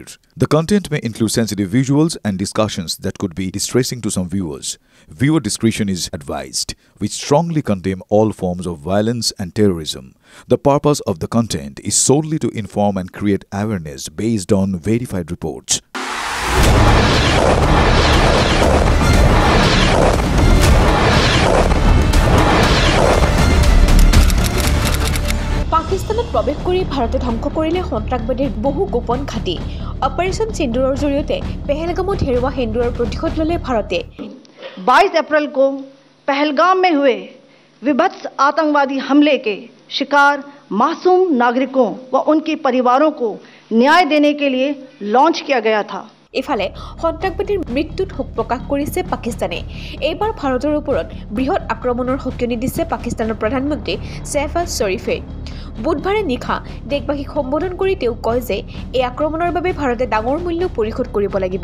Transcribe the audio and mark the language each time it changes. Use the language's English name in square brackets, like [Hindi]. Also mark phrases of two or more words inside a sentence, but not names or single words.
[English] The content may include sensitive visuals and discussions that could be distressing to some viewers. Viewer discretion is advised. We strongly condemn all forms of violence and terrorism. The purpose of the content is solely to inform and create awareness based on verified reports. [Assamese] পাকিস্তানত প্ৰৱেশ কৰি ভাৰতে ধ্বংস কৰিলে সন্ত্ৰাসবাদীৰ বহু গোপন ঘাটি অপাৰেশন সিন্দুৰৰ জৰিয়তে পেহেলগামত হেৰুৱা হিন্দুৰ প্ৰতিশোধ ল'লে ভাৰতে [Hindi] 22 अप्रैल को पहलगाम में हुए विभत्स आतंकवादी हमले के शिकार मासूम नागरिकों व उनके परिवारों को न्याय देने के लिए लॉन्च किया गया था। [Assamese] ইফালে সন্ত্ৰাসবাদীৰ মৃত্যুত শোক প্ৰকাশ কৰিছে পাকিস্তানে। এইবাৰ ভাৰতৰ ওপৰত বৃহৎ আক্ৰমণৰ সকিয়নি দিছে পাকিস্তানৰ প্ৰধানমন্ত্ৰী শেহবাজ শ্বৰীফে। বুধবাৰে নিশা দেশবাসীক সম্বোধন কৰি তেওঁ কয় যে এই আক্ৰমণৰ বাবে ভাৰতে ডাঙৰ মূল্য পৰিশোধ কৰিব লাগিব।